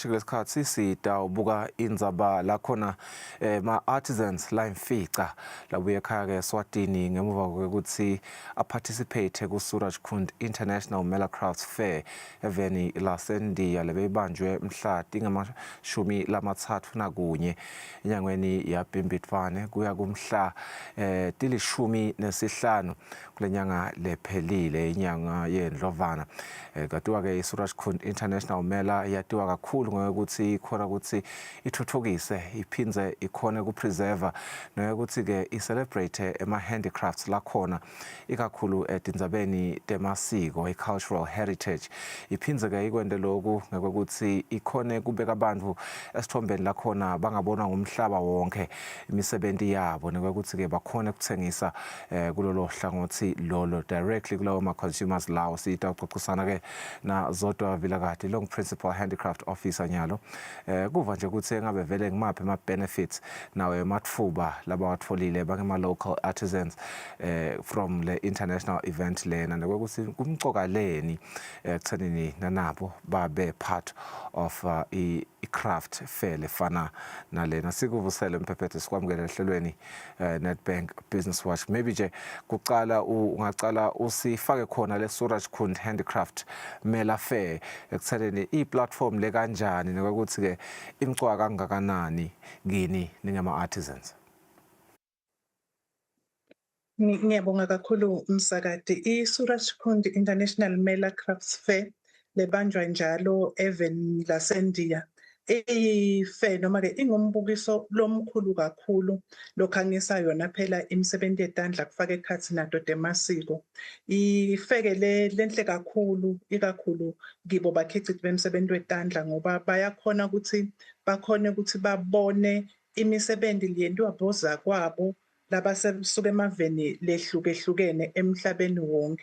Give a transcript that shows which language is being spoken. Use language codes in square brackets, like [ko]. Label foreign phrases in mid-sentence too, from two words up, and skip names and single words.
[ss] Lesikhathi sitawubuka indzaba lakhona ma-artisans la imfica labuye ekhaya-ke Eswatini ngemuva kwekuthi aparticipate ku-Suraj Kund International Mela Crafts Fair eveni laseNdiya lebeyibanjwe mhla tingamashumi enyangweni yaBhimbidvwane kuya kumhla tilishumi-nesihlanu kule nyanga lephelile inyanga yeNdlovana. Katiwa-ke i-Suraj Kund International Mela yatiwa kakhulu ngokuthi ikhona ukuthi ithuthukise iphindze ikhone ukupreserve nokuthi-ke i-celebrate ema-handicrafts lakhona ikakhulu etindzabeni temasiko i- [en] cultural heritage. [ss] Iphindze-ke ikwente lokhu ngokuthi ikhone kubeka abantu esithombeni lakhona bangabona ngumhlaba wonke imisebenti yabo nokuthi-ke bakhone kuthengisa kulolo hlangothi lolo directly kulawo ma-consumers lawo. Sitawuxoxisana-ke na Zodwa Vilagati, [en] long principal handicraft officer [ss] nyalo. Kuva nje ukuthi engabe vele ngimaphi ama-benefits nawe matfuba labawatfolile bangema- [en] local artisans from the international event [ss] lena nokuthi kumcoka leni ekuthenini nanabo babe [en] part of [ss] i-craft fair lefana nalena. Sikuvusele mphephethe sikwamukele ehlelweni Nedbank Business Watch. Maybe nje ungacala usifake khona le Suraj Kund Handicraft Mela Fair ekuthenini i-platform le kanjani nokuthi-ke imcoka kangakanani kini ningama-artisans. Ngiyabonga kakhulu umsakati. I-Suraj Kund International Mela Crafts Fair lebanjwa njalo even laseNdiya ife noma-ke ingumbukiso lomkhulu kakhulu lokhangisa yona phela imisebenzi yetandla kufaka ekhathi nadoda emasiko. Ifeke lenhle kakhulu ikakhulu kibo bakhicithi bemisebenzi wetandla ngoba bayakhona ukuthi babone imisebenzi leyenziwa bozakwabo labasuka emaveni lehlukehlukene emhlabeni wonke.